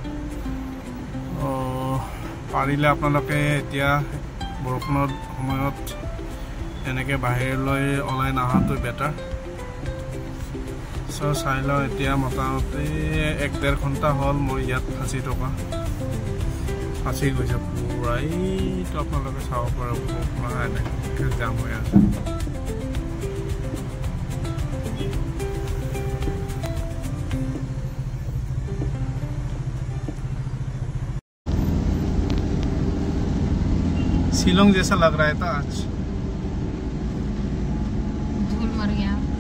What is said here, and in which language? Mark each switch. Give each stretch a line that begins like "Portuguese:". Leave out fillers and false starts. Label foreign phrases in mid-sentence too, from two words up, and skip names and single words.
Assamese: পাৰিলে আপোনালোকে এতিয়া বৰষুণৰ সময়ত এনেকৈ বাহিৰলৈ ওলাই নহাটো বেটাৰ। চ' চাই লওঁ, এতিয়া মোটামুটি 1-1.5 ঘণ্টা হ'ল মই ইয়াত ফাঁচি গৈছে পুৰা। এইটো আপোনালোকে চাব পাৰে, পুৰা এনেকৈ জাম হৈ আছে।
Hindi: शिलोंग जैसा लग रहा है था आज, धूल मर गया।